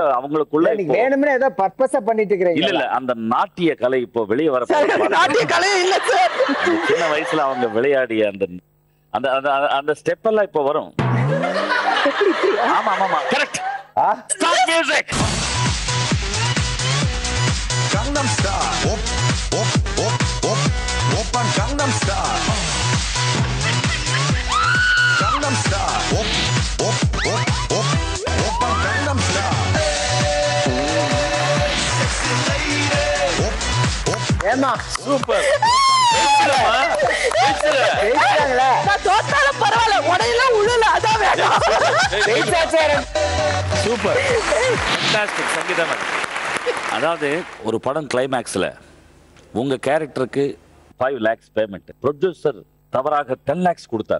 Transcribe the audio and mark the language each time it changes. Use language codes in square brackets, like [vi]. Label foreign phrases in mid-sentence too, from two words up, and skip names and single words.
[ta] அவங்களுக்குள்ள வேணும்னே ஏதோ பர்பஸா பண்ணிட்டு இருக்கிறீங்க. இல்ல அந்த நாட்டிய கலை இப்போ வெளியே வர நாட்டிய கலை இல்ல சார். சின்ன வயசுல அவங்க விளையாடிய அந்த அந்த அந்த ஸ்டெப் எல்லாம் இப்போ வரும். ஆமா ஆமா கரெக்ட். [en] start music. Gangnam Style. [ko] Op, op, op, op. Oppan Gangnam Style. [en] Gangnam Style. [ko] Op, op, op, op. Oppan Gangnam Style. [en] Hey, sexy lady. Op, op. [ta] ஏமா சூப்பர். நான் தோத்தாலும் பரவாயில்ல, உடையெல்லாம் உள்ள அதான் வேணும். [en] Super. Fantastic Sangeetha madam. [ta] அதாவது ஒரு படம் கிளைமேக்ஸ்ல உங்க கேரக்டருக்கு 5 lakhs பேமெண்ட், ப்ரொடியூசர் தவறாக 10 lakhs கொடுத்தார்.